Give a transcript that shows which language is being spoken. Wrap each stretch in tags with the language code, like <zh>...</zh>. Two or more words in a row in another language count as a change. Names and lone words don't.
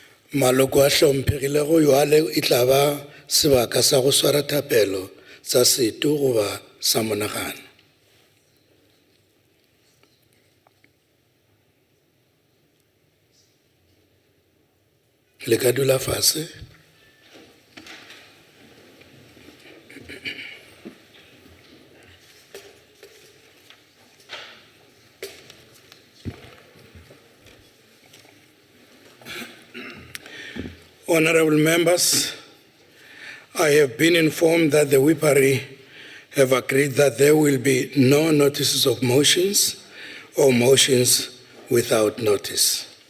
<nso>Maloko a hlomphegilego yoale e tla ba sebaka sa go swara thapelo tsa setho goba sa monagano. Le ka dula fase.</nso> <en>Honorable members, I have been informed that the Whippery have agreed that there will be no notices of motions or motions without notice.</en>